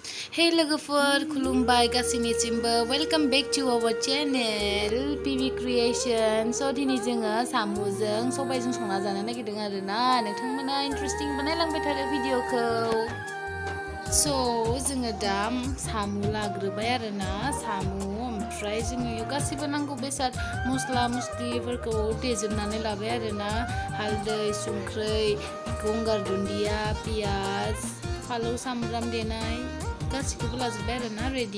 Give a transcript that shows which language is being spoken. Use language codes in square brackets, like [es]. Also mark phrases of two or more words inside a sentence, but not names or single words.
[brx] Hey logofor, खुलुमबाय गासैनिसिमबो [en] welcome back to our channel [brx] PV Creation. So दिनै जोङो सामुजों सबाइजों संना जानो नागिरदों आरोना नोंथांमोना इन्टारेस्टिं बानायलांबाय थादो भिडिअखौ. So जोङो दा सामु लाग्रोबाय आरोना सामु ओमफ्राय जोङो गासैबो नांगौ बेसाद मस्ला मस्लिफोरखौ देजोबनानै लाबाय आरोना हालदै संख्रै गंगार दुन्दिया पियाज फालौ सामब्राम देनाय गासिखौबो लाजोब्बाय आरोना रेडि.